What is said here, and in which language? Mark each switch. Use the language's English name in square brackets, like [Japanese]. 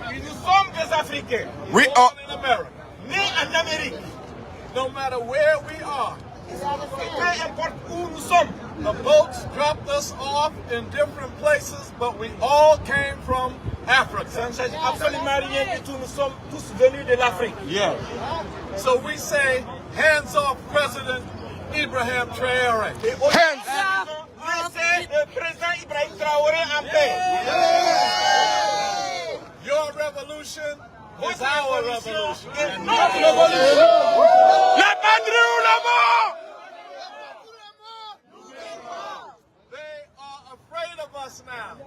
[French] Nous sommes des Africains. [English] We born are in America. [French] Nés en Amérique. [English] No matter where we are. [French] Peu importe où nous sommes. [English] The boats dropped us off in different places, but we all came from Africa. [French] Ça ne change absolument rien du tout. Nous sommes tous venus de l'Afrique. [English] Yeah. So we say, hands off President Ibrahim Traoré. Hands. [French] Laissez le président Ibrahim Traoré en paix. [English] Your revolution is our revolution. [French] La patrie ou la mort! [English] They are afraid of us now.